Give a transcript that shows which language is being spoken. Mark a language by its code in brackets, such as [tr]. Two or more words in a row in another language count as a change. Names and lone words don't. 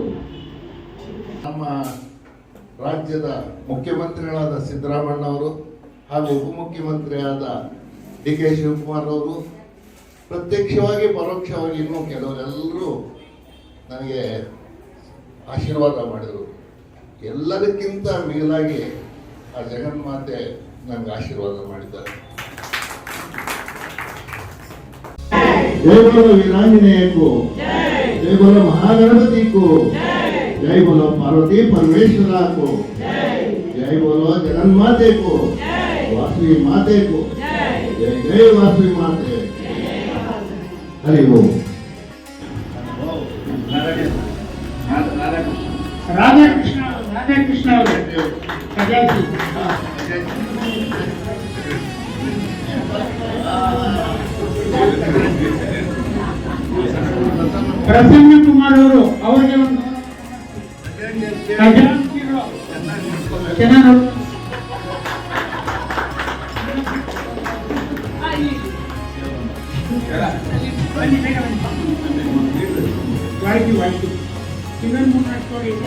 [kn] ನಮ್ಮ ರಾಜ್ಯದ ಮುಖ್ಯಮಂತ್ರಿಗಳಾದ ಸಿದ್ದರಾಮಣ್ಣ ಅವರು ಹಾಗೂ ಉಪಮುಖ್ಯಮಂತ್ರಿಯಾದ DK ಶಿವಕುಮಾರ್ ಅವರು, ಪ್ರತ್ಯಕ್ಷವಾಗಿ ಪರೋಕ್ಷವಾಗಿ ಇನ್ನೂ ಕೆಲವರೆಲ್ಲರೂ ನನಗೆ ಆಶೀರ್ವಾದ ಮಾಡಿದರು. ಎಲ್ಲದಕ್ಕಿಂತ ಮಿಗಿಲಾಗಿ ಆ ಜಗನ್ಮಾತೆ ನನಗೆ ಆಶೀರ್ವಾದ ಮಾಡಿದ್ದಾರೆ. [hi] जय बोलो वीरांजनेय को, जय बोलो महागणपति को, जय बोलो पार्वती परमेश्वरा को, जय बोलो जगन्माते को, वासवी माते को, जय जय वासवी माते। हरि ओम। [kn] ರಾಧಾಕೃಷ್ಣ ಅವರು ಸಜಾತಿ ಪ್ರಸನ್ನ ಕುಮಾರ್ ಅವರು ಅವರಿಗೆ ಒಂದು ಚೆನ್ನಾಗಿ ವಾಯ್ತು ಇನ್ನೊಂದು 3 ಸ್ಟೋರಿ ಇದೆ.